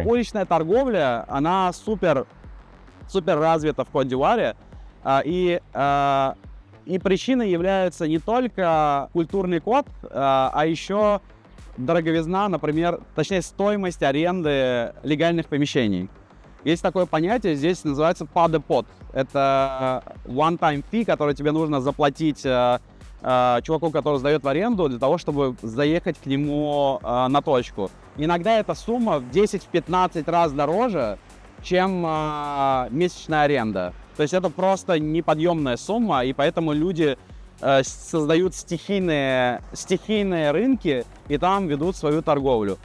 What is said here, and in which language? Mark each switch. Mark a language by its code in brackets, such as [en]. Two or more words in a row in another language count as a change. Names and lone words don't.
[ru] Уличная торговля, она супер развита в Кот-д'Ивуаре, и причиной является не только культурный код, а еще дороговизна, например, точнее стоимость аренды легальных помещений. Есть такое понятие, здесь называется [fr] pas de pot. [ru] Это [en] one-time fee, [ru] который тебе нужно заплатить чуваку, который сдает в аренду, для того, чтобы заехать к нему на точку. Иногда эта сумма в 10-15 раз дороже, чем месячная аренда. То есть это просто неподъемная сумма, и поэтому люди создают стихийные рынки и там ведут свою торговлю.